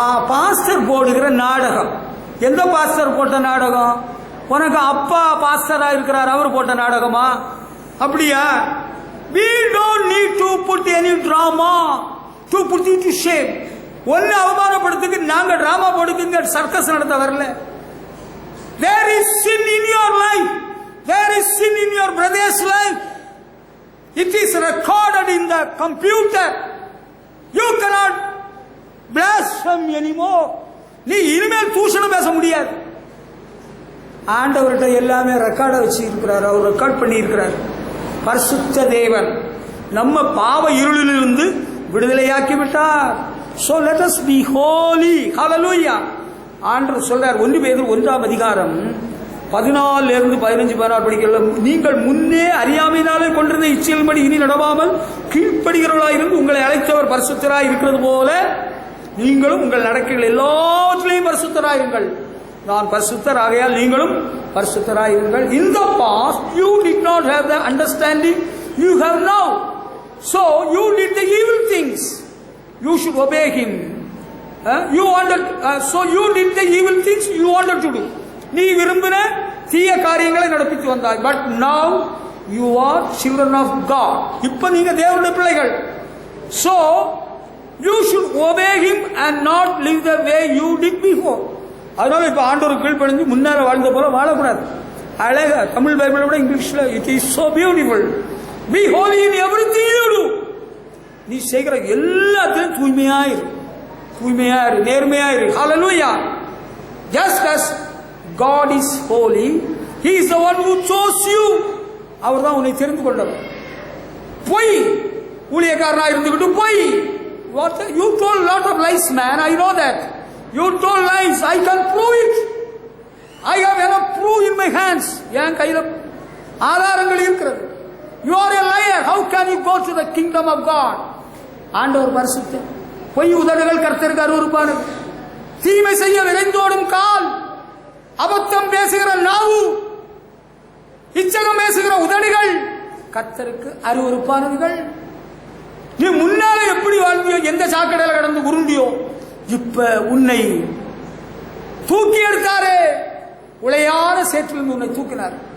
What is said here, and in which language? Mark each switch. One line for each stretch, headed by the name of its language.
Tamil: Pastor போடுகிற நாடகம், எந்த பாஸ்டர் போட்ட நாடகம்? உனக்கு அப்பா பாஸ்டரா இருக்கிறார், அவர் போட்ட நாடகமா? அப்படியா?
English: We don't need to put any drama to put you to shame.
Tamil: ஒன்னு அவமானப்படுத்துக்கு நாங்க டிராமா போடுங்க, சர்க்கஸ் நடத்த வரல.
English: There is sin in your life. There is sin in your brother's life. It is recorded in the computer. You cannot blaspheme anymore.
Tamil: நீ இனிமேல் தூஷணம் பேச முடியாது. ஆண்டவர்கிட்ட எல்லாமே ரெக்கார்ட வச்சு இருக்கிறார், அவர் ரெக்கார்ட் பண்ணி இருக்கிறார். பரிசுத்த தேவன் நம்ம பாவ இருளிலிருந்து விடுதலையாக்கி விட்டார்.
English: So let us be holy.
Tamil: Hallelujah. ஆண்டவர் சொல்றார் 1 பேதுரு 1ஆம் அதிகாரம் 14-15 படிக்கல. நீங்கள் முன்னே அறியாமையினாலே கொண்டிருந்த இச்சையின்படி இனி நடவாமல் கீழ்ப்படுகிறவர்களாயிருந்து உங்களை அழைத்தவர் பரிசுத்தராய் இருக்கிறது போல நீங்களும் உங்கள் நடக்கைகள் எல்லாவற்றிலையும் பரிசுத்தராயிருங்கள். நான் பரிசுத்தர், ஆகையால் நீங்களும் பரிசுத்தராயிருங்கள்.
English: In the past you did not have the understanding you have now. So you did the evil things. You should obey him. you wanted, so you did the evil things you wanted to do.
Tamil: நீ விரும்பின தீய காரியங்களை நடப்பித்து வந்தாய்.
English: But now you are children of God.
Tamil: இப்ப நீங்க தேவனுடைய பிள்ளைகள்.
English: So you should obey him and not live the way you did before.
Tamil: அதனால இப்ப ஆண்டவருக்கு கீழ்ப்படிஞ்சு முன்னால வாழ்ந்த போல வாழக்கூடாது. அழகா தமிழ் பைபிளை விட இங்கிலீஷ்ல
English: it is so beautiful. Be holy in everything you do.
Tamil: நீ செய்கிற எல்லாத்திலும் தூய்மையாயிரு, தூய்மையாயிரு, நேர்மையாயிரு.
English: Hallelujah. Just as God is holy, he is the one who chose you.
Tamil: அவர் தான் உன்னை தெரிந்து கொண்டவர். பொய் ஊழியக்காரனா இருந்துகிட்டு பொய்.
English: What you told lot of lies, man. I know that. You told lies. I can prove it. I have enough proof in my hands.
Tamil: என் கையில ஆதாரங்கள் இருக்கிறது.
English: You are a liar. How can you go to the kingdom of God?
Tamil: ஆண்டவர் பரிசுத்தர். பொய் உதடுகள் கர்த்தருக்கு அருவருப்பானது. தீமை செய்ய விரைந்தோடும் கால், அபத்தம் பேசுகிற நாவு, இச்சகம் பேசுகிற உதடுகள் கர்த்தருக்கு அருவருப்பானதுகள். நீ முன்னால எப்படி வாழ்ந்தியோ, எந்த சாக்கடையில கடந்து உருண்டியோ, இப்ப உன்னை தூக்கி எடுத்தாரே, உளையான சேற்றிலிருந்து உன்னை தூக்கினார்.